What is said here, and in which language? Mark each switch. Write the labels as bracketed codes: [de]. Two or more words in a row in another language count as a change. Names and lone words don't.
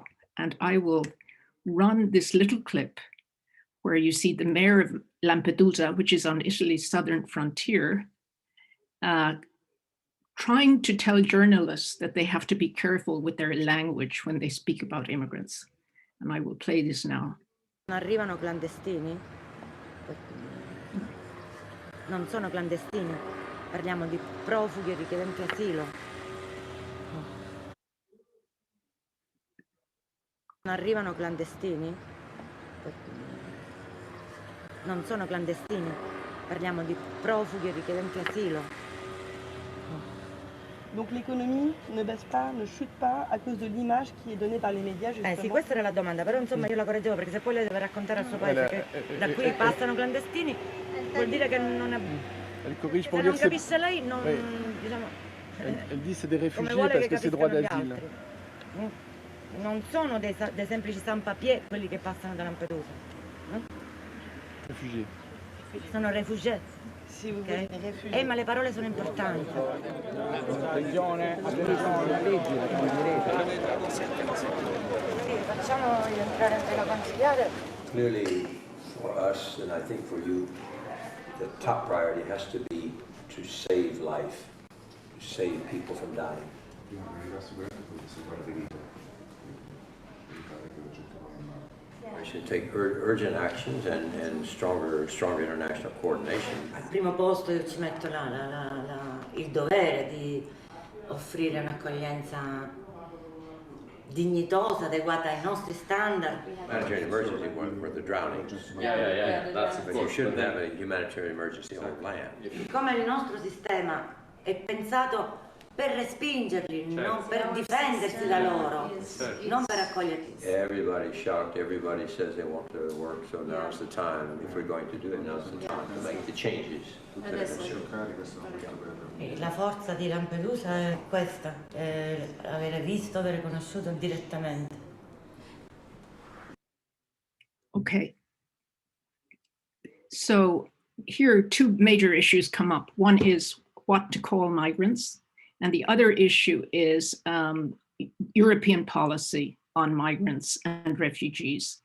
[en] And I will run this little clip where you see the mayor of Lampedusa, which is on Italy's southern frontier, trying to tell journalists that they have to be careful with their language when they speak about immigrants. And I will play this now. [it] Arrivano clandestini? Non sono clandestini, parliamo di profughi e richiedenti asilo. Non arrivano clandestini? Non sono clandestini, parliamo di profughi e richiedenti asilo. [fr] Donc l'économie ne baisse pas, ne chute pas à cause de l'image qui est donnée par les médias justement. [it] Sì, questa era la domanda, però insomma io la correggevo perché se poi lei deve raccontare al suo paese che da qui passano clandestini, vuol dire che non è... [fr] Elle corrige pour [it] Se [fr] dire [it] non [fr] que [it] capisce lei, non, [fr] oui. [it] diciamo, [fr] Elle dit c'est des [it] come [fr] réfugiés [it] vuole [fr] parce [it] che [fr] que c'est droit [it] capiscano gli [fr] d'asile. [it] altri. Non sono dei semplici sans-papier quelli che passano da Lampedusa. [fr] Réfugiés. [it] Sono rifugiati. [fr] Si vous [it] Ok? [fr] voulez réfugiés. [it] Ma le parole sono importanti. Attenzione, leggi, Sì, facciamo entrare anche la consigliere. [en] Clearly, for us, and I think for you, the top priority has to be to save life, to save people from dying. We should take urgent actions and stronger international coordination. [it] Al primo posto io ci metto il dovere di offrire un'accoglienza dignitosa, adeguata ai nostri standard. [en] Humanitarian emergency for the drowning. But you shouldn't have a humanitarian emergency on land. [it] Come il nostro sistema è pensato per respingerli, non per difendersi da loro, non per accoglierli. [en] Everybody's shocked, everybody says they want to work, so now's the time. If we're going to do it, now's the time to make the changes. [it] La forza di Lampedusa è questa, avere visto, avere conosciuto direttamente. [en] Okay. So here two major issues come up. One is what to call migrants, and the other issue is European policy on migrants and refugees.